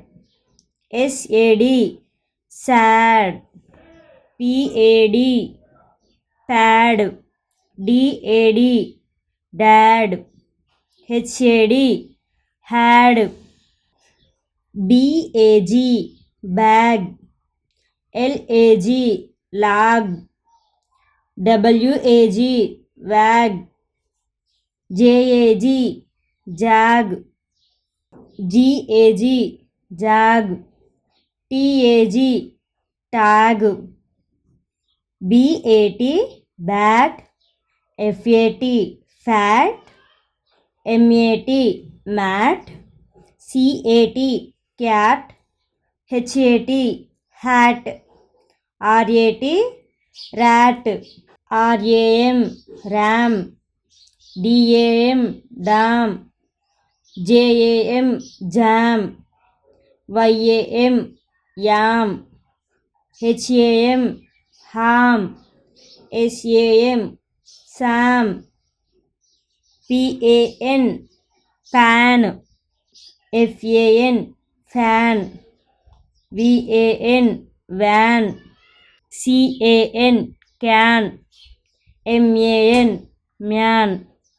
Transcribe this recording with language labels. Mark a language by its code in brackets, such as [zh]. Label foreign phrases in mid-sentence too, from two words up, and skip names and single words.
[en] SAD sad. PAD pad. DAD dad. HAD had. BAG bag. LAG lag. WAG wag. JAG jag. GAG jag. TAG tag. BAT bat. FAT fat. MAT mat. CAT cat. HAT hat. RAT rat. RAM ram. DAM dam. JAM jam. YAM yam. HAM ham. SAM sam. PAN pan. FAN fan. VAN van. CAN can. MAN man.